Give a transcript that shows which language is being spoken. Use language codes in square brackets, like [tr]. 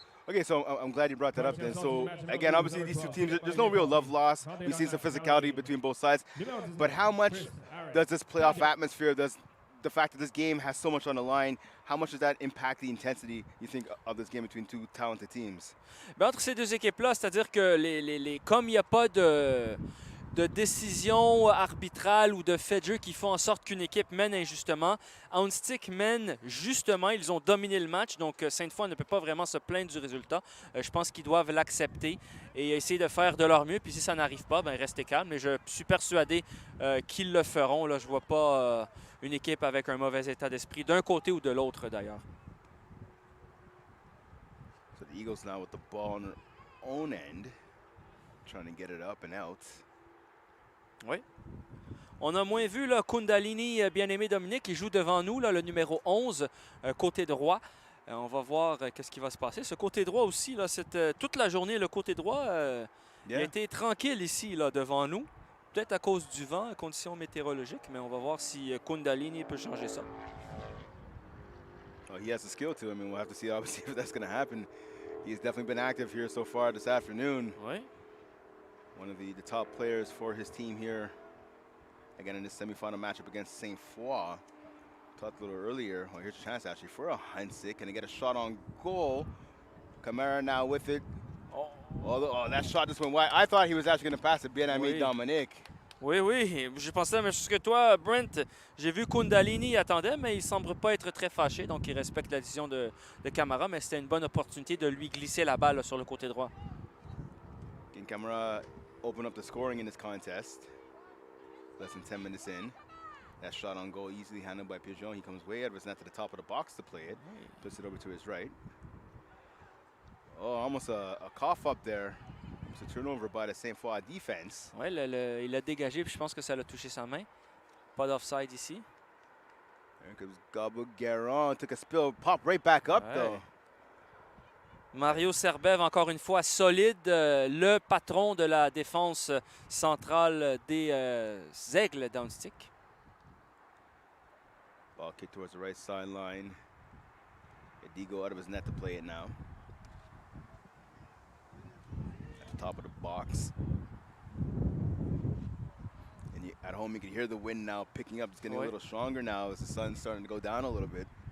[en] Okay, so I'm glad you brought that up then. So, again, obviously these two teams, there's no real love loss. We've seen some physicality between both sides. But how much does this playoff atmosphere, does the fact that this game has so much on the line, how much does that impact the intensity, you think, of this game between two talented teams? [fr] Ben, entre ces deux équipes-là, c'est-à-dire que comme il n'y a pas de décision arbitrale ou de fait de jeu qui font en sorte qu'une équipe mène injustement, Ahuntsic mène justement. Ils ont dominé le match, donc Sainte-Foy ne peut pas vraiment se plaindre du résultat. Je pense qu'ils doivent l'accepter et essayer de faire de leur mieux. Puis si ça n'arrive pas, ben restez calme. Mais je suis persuadé qu'ils le feront. Là, je ne vois pas une équipe avec un mauvais état d'esprit d'un côté ou de l'autre d'ailleurs. [en] So the Eagles now with the ball on their own end, trying to get it up and out. [fr] Oui. On a moins vu là, Kundalini, bien-aimé Dominique, qui joue devant nous, là, le numéro 11, côté droit. On va voir qu'est-ce qui va se passer. Ce côté droit aussi, là, toute la journée, le côté droit il a été tranquille ici, là, devant nous. Peut-être à cause du vent, conditions météorologiques, mais on va voir si Kundalini peut changer ça. [en] Oh, he has the skill to. I mean, we'll have to see obviously if that's going to happen. He's definitely been active here so far this afternoon. [fr] Oui. [en] One of the top players for his team here. Again, in this semifinal matchup against Sainte Foy. Talked a little earlier. Well, here's a chance actually for Ahuntsic. Can he get a shot on goal? Camara now with it. Oh, that shot just went wide. I thought he was actually going to pass it. [fr] Bien-aimé Dominique. Oui, oui. J'ai pensé la même chose que toi, Brent. J'ai vu Kundalini attendait, mais il semble pas être très fâché. Donc, il respecte la décision de Camara. Mais c'était une bonne opportunité de lui glisser la balle là, sur le côté droit. [en] Can Camara open up the scoring in this contest? Less than 10 minutes in. That shot on goal easily handled by Pigeon. He comes way out of his net to the top of the box to play it. Puts it over to his right. Oh, almost a cough up there. It's a turnover by the Sainte Foy defense. [fr] Oui, il a dégagé, puis je pense que ça l'a touché sa main. Pas d'offside ici. [en] There comes Gabo Guérin. Took a spill, popped right back up though. [fr] Mario Serbev, encore une fois, solide, le patron de la défense centrale des Aigles d'Ahuntsic. [en] Ball kicked towards the right sideline. Edigo out of his net to play it now. At the top of the box. And at home, you can hear the wind now picking up. It's getting a little stronger now as the sun's starting to go down a little bit.